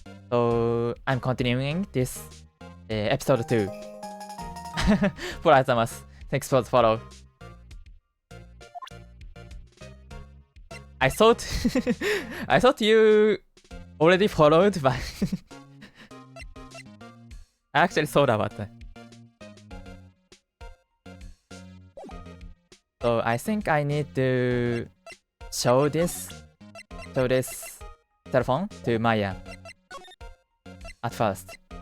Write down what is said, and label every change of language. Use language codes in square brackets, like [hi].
[en] So, I'm continuing this episode 2. [ja] フォローありがとうございます。 [en] Thanks for the follow. I thought you already followed, but I actually thought about that. So I think I need to show this cell phone to Maya at first.